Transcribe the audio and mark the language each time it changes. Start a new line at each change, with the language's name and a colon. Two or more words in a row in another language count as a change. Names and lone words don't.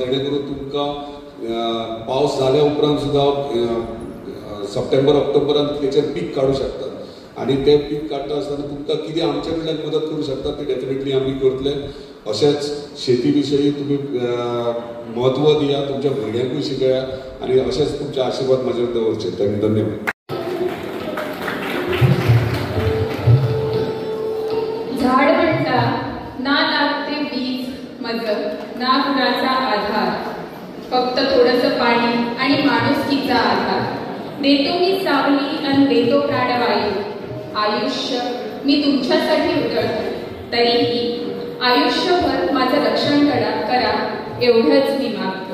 Konkani: जेणे करून तुमकां पावस जाल्या उपरांत सुद्दां सप्टेंबर ऑक्टोबरांत तेचेर पीक काडूं शकतात आनी ते पीक काडटा आसतना तुमकां कितें आमचे कडल्यान मदत करूं शकतात ती डेफिनेटली आमी करतले. अशेंच शेती विशयी तुमी महत्व दिया, तुमच्या भुरग्यांकूय शिकया आनी अशेंच तुमचे आशिर्वाद म्हाजेर दवरचे. धन्यवाद.
Marathi: झाड म्हणटा ना लागते बीज मजल ना गुणाचा आधार, फक्त थोडंसं पाणी आणि माणुसकीचा आधार. देतो मी सावली आणि देतो प्राणवायू. आयुष्य मी तुमच्यासाठी उधळतो, तरीही आयुष्यभर माझं रक्षण करा एवढंच मी मागतो.